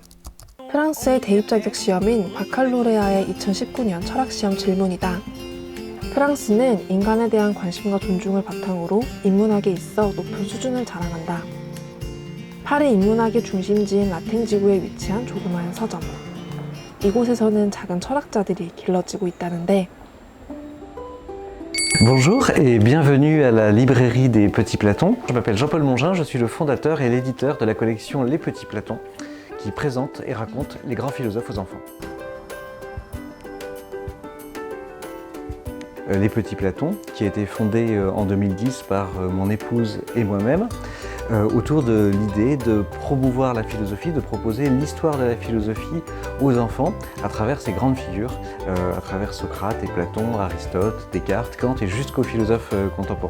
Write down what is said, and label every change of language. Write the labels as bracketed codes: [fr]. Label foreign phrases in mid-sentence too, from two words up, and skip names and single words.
[ko] 프랑스의 대입 자격 시험인 바칼로레아의 2019년 철학 시험 질문이다. 프랑스는 인간에 대한 관심과 존중을 바탕으로 인문학에 있어 높은 수준을 자랑한다. 파리 인문학의 중심지인 라틴 지구에 위치한 조그마한 서점. 이곳에서는 작은 철학자들이 길러지고 있다는데 [fr] Bonjour et bienvenue à la librairie des Petits Platons. Je m'appelle Jean-Paul Mongin, je suis le fondateur et l'éditeur de la collection Les Petits Platons qui présente et raconte les grands philosophes aux enfants. Les Petits Platons, qui a été fondé en 2010 par mon épouse et moi-même, autour de l'idée de promouvoir la philosophie, de proposer l'histoire de la philosophie aux enfants à travers ces grandes figures, à travers Socrate et Platon, Aristote, Descartes, Kant et jusqu'aux philosophes contemporains.